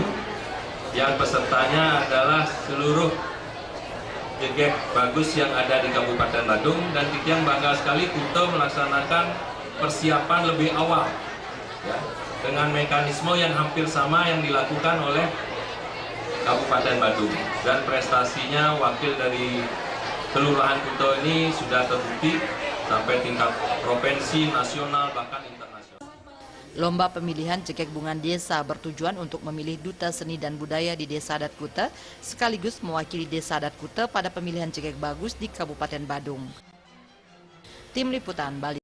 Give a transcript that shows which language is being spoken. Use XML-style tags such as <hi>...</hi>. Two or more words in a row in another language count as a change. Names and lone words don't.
<id>yang pesertanya adalah seluruh Jegek Bagus yang ada di Kabupaten Badung, dan kita bangga sekali kita melaksanakan persiapan lebih awal, ya, dengan mekanisme yang hampir sama yang dilakukan oleh Kabupaten Badung, dan prestasinya wakil dari Kelurahan Kuta ini sudah terbukti sampai tingkat provinsi, nasional, bahkan internasional. Lomba pemilihan Jegek Bungan Desa bertujuan untuk memilih duta seni dan budaya di Desa Adat Kuta sekaligus mewakili Desa Adat Kuta pada pemilihan Jegek Bagus di Kabupaten Badung. Tim Liputan Bali.</id>